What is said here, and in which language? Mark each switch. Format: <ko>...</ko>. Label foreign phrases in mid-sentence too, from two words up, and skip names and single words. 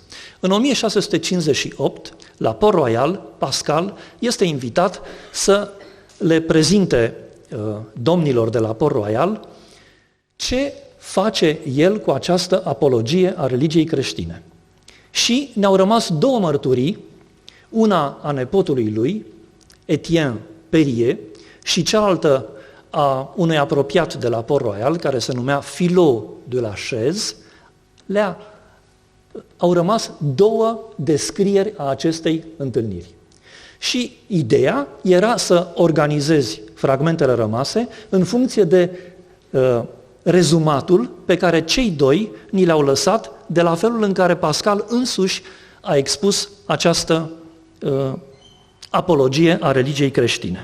<ro>În 1658, la Port-Royal, Pascal este invitat să le prezinte domnilor de la Port-Royal ce face el cu această apologie a religiei creștine. Și ne-au rămas două mărturii, una a nepotului lui, Etienne Perrier, și cealaltă a unui apropiat de la Port-Royal, care se numea Philo de la Chaise. Au rămas două descrieri a acestei întâlniri. Și ideea era să organizezi fragmentele rămase în funcție de rezumatul pe care cei doi ni l-au lăsat de la felul în care Pascal însuși a expus această apologie a religiei creștine.</ro>